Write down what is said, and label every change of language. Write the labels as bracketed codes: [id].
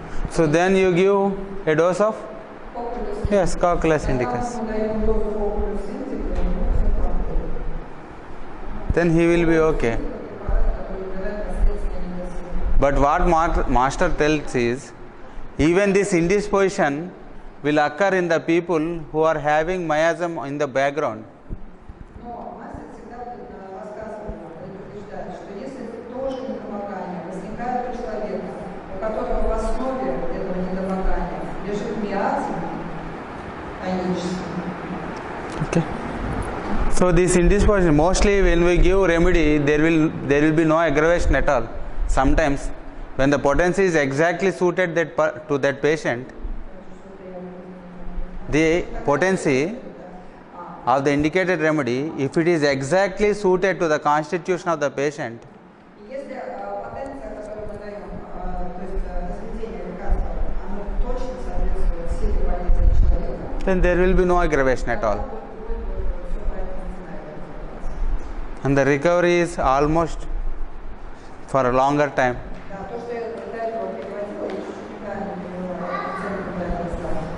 [en] So then you give a dose of [ru] Популюс. [en] yes, Cocculus [ru] Когда [en] indicus. [ru] мы даем дозу популюс индика, ему все проходит. [en] Then he will be okay. [ru] Препарат, который убирает последствия недосыпа. [en] But what master tells is, even this indisposition will occur in the people who are having miasm in the background. [ru] Но мастер всегда рассказывает, предупреждает, что если тоже недомогание возникает у человека, у которого в основе этого недомогания лежит миазм айнический. [en] Okay. So this indisposition, mostly when we give remedy, there will be no aggravation at all. Sometimes, when the potency is exactly suited to that patient, the potency of the indicated remedy, if it is exactly suited to the constitution of the patient, [ru] И если потенция, которую мы даем, то есть разведение лекарства, оно точно соответствует силе болезни человека, [en] then there will be no aggravation at all. [ru] все правильно начинает. [en] And the recovery is almost for a longer time. [ru] Да, то, что я до этого переводила, я чуть-чуть неправильно перевела, акцент неправильно расставила.